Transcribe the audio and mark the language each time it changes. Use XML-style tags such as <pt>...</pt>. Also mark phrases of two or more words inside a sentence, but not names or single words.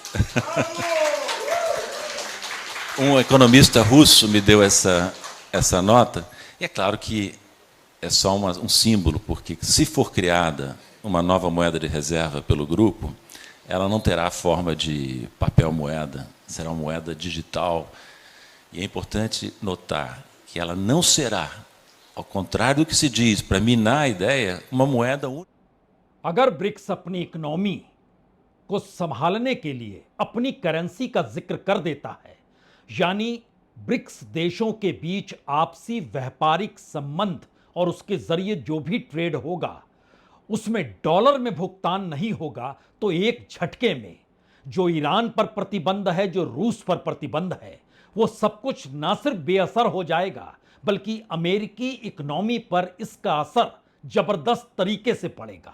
<pt>Um economista russo me deu essa nota, e é claro que é só um símbolo, porque se for criada uma nova moeda de reserva pelo grupo, ela não terá a forma de papel moeda, será uma moeda digital. E é importante notar que ela não será, ao contrário do que se diz, para minar a ideia, uma moeda única.</pt> <hi>अगर ब्रिक्स अपनी इकोनॉमी को संभालने के लिए अपनी करेंसी का जिक्र कर देता है, यानी ब्रिक्स देशों के बीच आपसी व्यापारिक संबंध और उसके जरिए जो भी ट्रेड होगा उसमें डॉलर में भुगतान नहीं होगा, तो एक झटके में जो ईरान पर प्रतिबंध है, जो रूस पर प्रतिबंध है, वो सब कुछ ना सिर्फ बेअसर हो जाएगा बल्कि अमेरिकी इकोनॉमी पर इसका असर जबरदस्त तरीके से पड़ेगा।</hi>